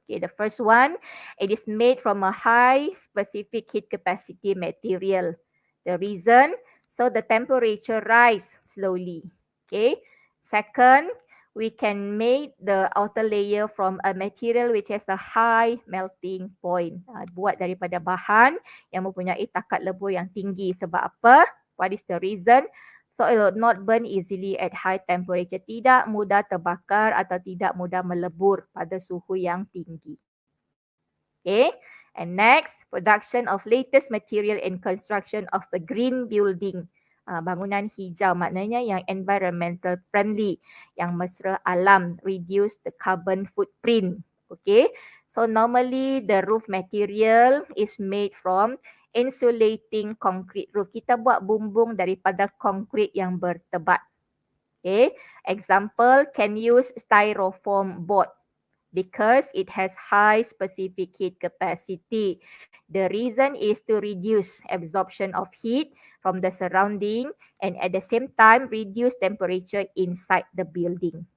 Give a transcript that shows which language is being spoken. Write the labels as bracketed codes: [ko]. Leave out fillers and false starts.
[en] Okay, the first one, it is made from a high specific heat capacity material. The reason, so the temperature rise slowly. Okay, second, we can make the outer layer from a material which has a high melting point. [ms] Buat daripada bahan yang mempunyai takat lebur yang tinggi. Sebab apa? [en] What is the reason? So it will not burn easily at high temperature. [ms] Tidak mudah terbakar atau tidak mudah melebur pada suhu yang tinggi. Okay. [en] And next, production of latest material in construction of the green building. [ms] Bangunan hijau maknanya yang [en] environmental friendly, [ms] yang mesra alam, [en] reduce the carbon footprint. [ms] Okay. [en] So normally the roof material is made from insulating concrete roof. [ms] Kita buat bumbung daripada konkrit yang bertebat. [en] Okay. Example, can use styrofoam board because it has high specific heat capacity. The reason is to reduce absorption of heat from the surrounding and at the same time reduce temperature inside the building.